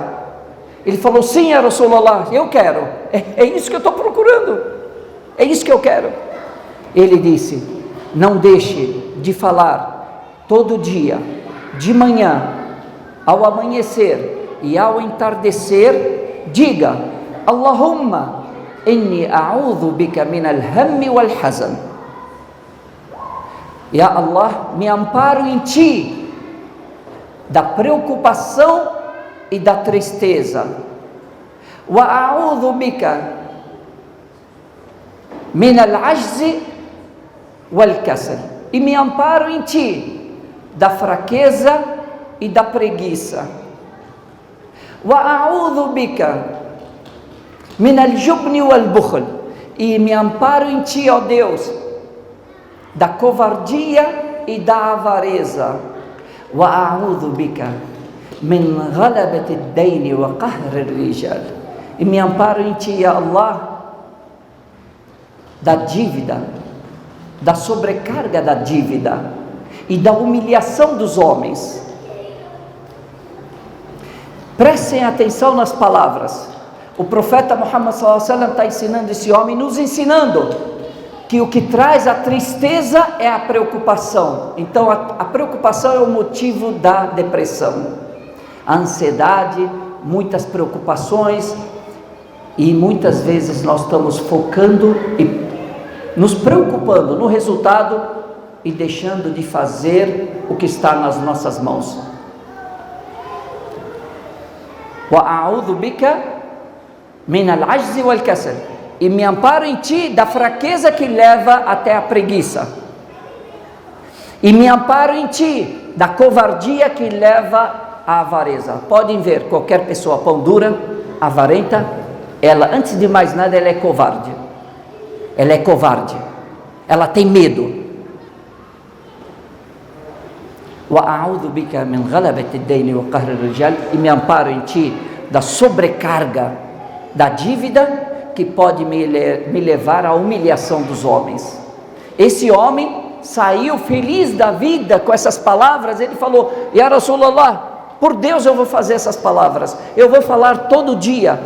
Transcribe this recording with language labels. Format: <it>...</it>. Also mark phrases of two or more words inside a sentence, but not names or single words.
<pt>Ele falou: sim,</pt> <ar>يا رسول الله,</ar> <pt>eu quero, é isso que eu estou procurando, é isso que eu quero. Ele disse: não deixe de falar todo dia, de manhã, ao amanhecer e ao entardecer, diga:</pt> <ar>اللهم إني أعوذ بك من الهم والحزن. يا الله,</ar> <pt>me amparo em Ti da preocupação e da tristeza.</pt> <ar>وأعوذ بك من العجز والكسل.</ar> <pt>E me amparo em Ti da fraqueza e da preguiça.</pt> <ar>وأعوذ بك من الجبن والبخل.</ar> <pt>E me amparo em Ti, ó Deus, da covardia e da avareza.</pt> <ar>وأعوذ بك من غلبة الدين وقهر الرجال.</ar> <pt>E me amparo em Ti,</pt> <ar>يا الله,</ar> <pt>da dívida, da sobrecarga da dívida e da humilhação dos homens. Prestem atenção nas palavras. O profeta Muhammad</pt> <ar>صلى الله عليه وسلم</ar> <pt>está ensinando esse homem, nos ensinando que o que traz a tristeza é a preocupação. Então a preocupação é o motivo da depressão, a ansiedade, muitas preocupações, e muitas vezes nós estamos focando e nos preocupando no resultado e deixando de fazer o que está nas nossas mãos.</pt> <ar>وأعوذ بك من العجز والكسل.</ar> <pt>E me amparo em Ti da fraqueza que leva até a preguiça. E me amparo em Ti da covardia que leva à avareza. Podem ver, qualquer pessoa pão dura, avarenta, ela, antes de mais nada, ela é covarde. Ela é covarde. Ela tem medo.</pt> <ar>وأعوذ بك من غلبة الدين وقهر الرجال.</ar> <pt>E me amparo em Ti da sobrecarga da dívida, que pode me levar à humilhação dos homens. Esse homem saiu feliz da vida com essas palavras. Ele falou:</pt> <ar>يا رسول الله,</ar> <pt>por Deus eu vou fazer essas palavras, eu vou falar todo dia.</pt>